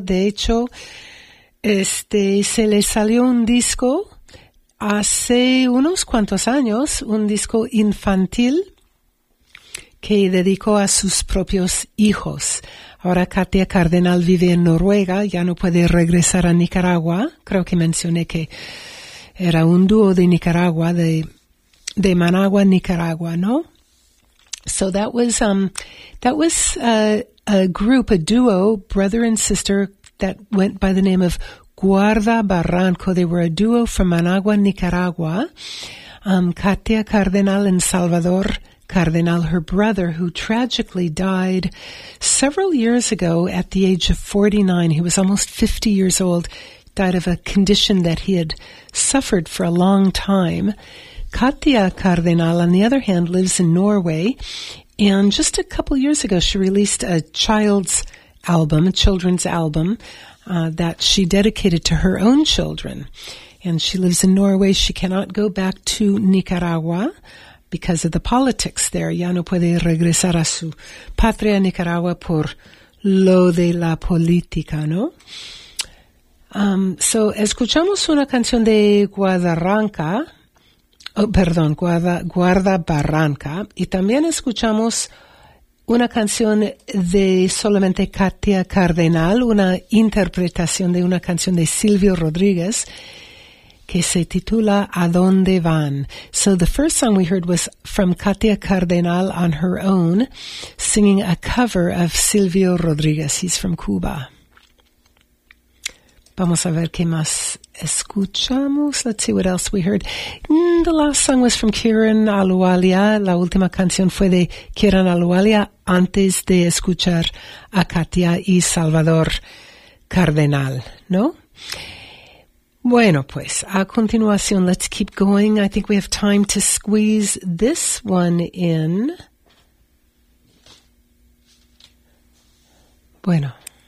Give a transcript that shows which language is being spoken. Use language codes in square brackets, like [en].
[es] De hecho, se le salió un disco hace unos cuantos años, un disco infantil que dedicó a sus propios hijos. Ahora Katia Cardenal vive en Noruega, ya no puede regresar a Nicaragua. Creo que mencioné que era un dúo de Nicaragua, de Managua, Nicaragua, ¿no? [en] So that was a duo, brother and sister, that went by the name of Guarda Barranco. They were a duo from Managua, Nicaragua. Katia Cardenal and Salvador Cardenal, her brother, who tragically died several years ago at the age of 49. He was almost 50 years old, died of a condition that he had suffered for a long time. Katia Cardenal, on the other hand, lives in Norway, and just a couple years ago, she released a children's album, that she dedicated to her own children. And she lives in Norway. She cannot go back to Nicaragua because of the politics there. [es] Ya no puede regresar a su patria, Nicaragua, por lo de la política, ¿no? So, escuchamos una canción de Guarda Barranco. Y también escuchamos una canción de solamente Katia Cardenal, una interpretación de una canción de Silvio Rodríguez que se titula ¿A dónde van? [en] So the first song we heard was from Katia Cardenal on her own, singing a cover of Silvio Rodríguez. He's from Cuba. [es] Vamos a ver qué más escuchamos. [en] Let's see what else we heard. The last song was from Kieran Alualia. [es] La última canción fue de Kieran Alualia antes de escuchar a Katia y Salvador Cardenal, ¿no? Bueno, pues, a continuación, [en] let's keep going. I think we have time to squeeze this one in.